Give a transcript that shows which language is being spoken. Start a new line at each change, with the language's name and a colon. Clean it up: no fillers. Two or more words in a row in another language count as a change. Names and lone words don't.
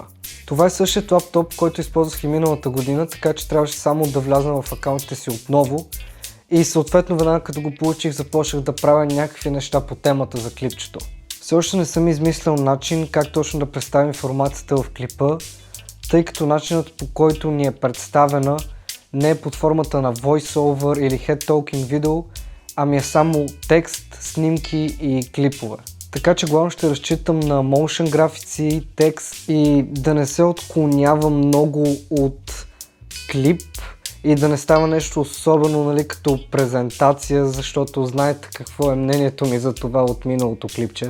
Bulgarian: Това е същият лаптоп, който използвах и миналата година, така че трябваше само да вляза в акаунтите си отново и съответно веднага като го получих, започнах да правя някакви неща по темата за клипчето. Все още не съм измислил начин как точно да представя информацията в клипа, тъй като начинът, по който ни е представена, не е под формата на voice-over или head-talking видео, ами е само текст, снимки и клипове. Така че главно ще разчитам на motion графици, текст и да не се отклонявам много от клип и да не става нещо особено, нали, като презентация, защото знаете какво е мнението ми за това от миналото клипче.